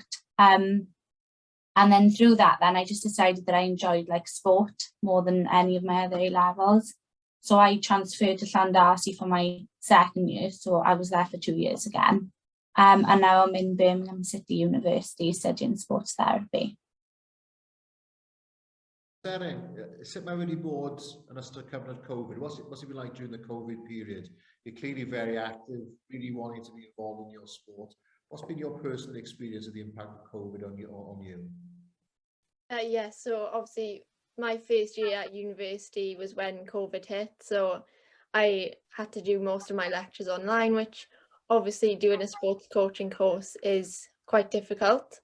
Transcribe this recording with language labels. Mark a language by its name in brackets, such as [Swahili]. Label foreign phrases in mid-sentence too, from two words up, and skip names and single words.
[English] And then through that, then I just decided that I enjoyed like sport more than any of my other A-levels. So I transferred to Llandarcy for my second year. So I was there for 2 years again. And now I'm in Birmingham City University studying sports therapy. [Welsh] Seren, sut mae wedi bod yn ystod cyfnod Covid? [English] What's it been like during the Covid period? You're clearly very active, really wanting to be involved in your sport. What's been your personal experience of the impact of Covid on you? Yeah, so obviously my first year at university was when Covid hit, so I had to do most of my lectures online, which obviously doing a sports coaching course is quite difficult.